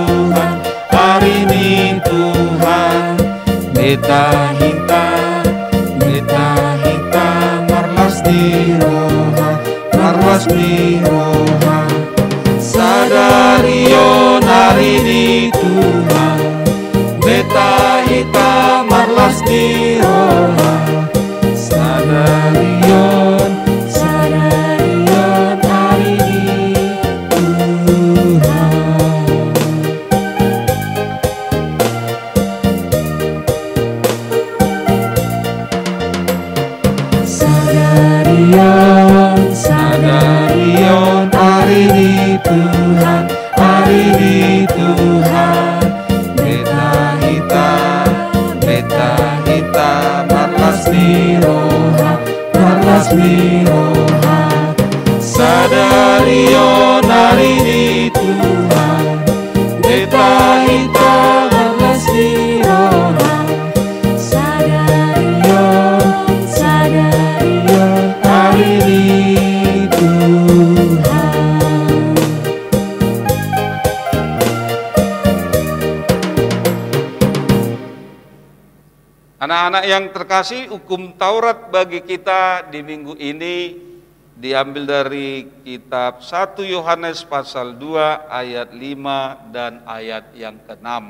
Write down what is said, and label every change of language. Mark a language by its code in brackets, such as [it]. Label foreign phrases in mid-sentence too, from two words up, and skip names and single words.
[bbc] Tuhan, beta hita, marlas di roha. Sadarion, [id] hari ini Tuhan, [bbc] beta hita, marlas di roha. Sadarion, [id] hari ini Tuhan. Sadarion, hari ini Tuhan, [bbc] beta hita, marlas di roha. Sadarion, [id] hari ini Tuhan, [bbc] beta hita, marlas di roha. Sadarion, [id] hari ini Tuhan. Anak-anak yang terkasih, hukum Taurat bagi kita di minggu ini diambil dari kitab 1 Yohanes pasal 2 ayat 5 dan ayat yang ke-6.